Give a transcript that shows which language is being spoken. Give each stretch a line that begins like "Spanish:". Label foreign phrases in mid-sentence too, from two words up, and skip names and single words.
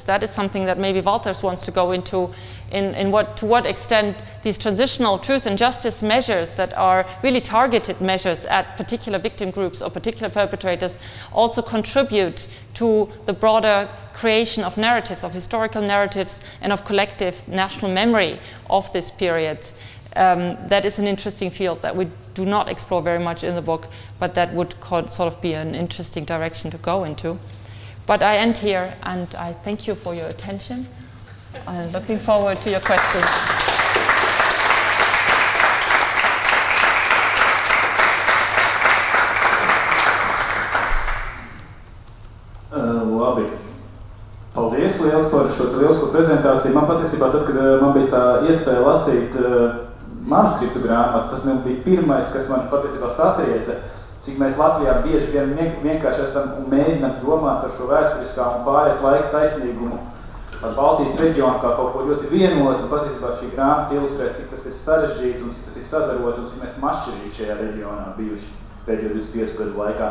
English: That is something that maybe Walters wants to go into, to what extent these transitional truth and justice measures that are really targeted measures at particular victim groups or particular perpetrators also contribute to the broader creation of narratives, of historical narratives, and of collective national memory of this period. That is an interesting field that we do not explore very much in the book, but that would sort of be an interesting direction to go into. But I end here, and I thank you for your attention. I'm looking forward to your questions.
Latvian: Labi. Paldies liels par šo lielisko prezentāciju. Man patiesībā, tad, kad man bija tā iespēja lasīt manuskriptu grāmatas, tas bija pirmais, kas man patiesībā satrieca, cik mēs Latvijā bieži vien vienkārši esam un mēģinam domāt par šo vēsturiskā un pārējais laika taisnīgumu par Baltijas reģionu kā kaut ko ļoti vienotu, un patiesībā šī grāmata ilustrē, cik tas ir sarežģīti un cik tas ir sazaroti un cik mēs esam atšķirīgi šajā reģionā bijuši pēdējo 25 gadu laikā.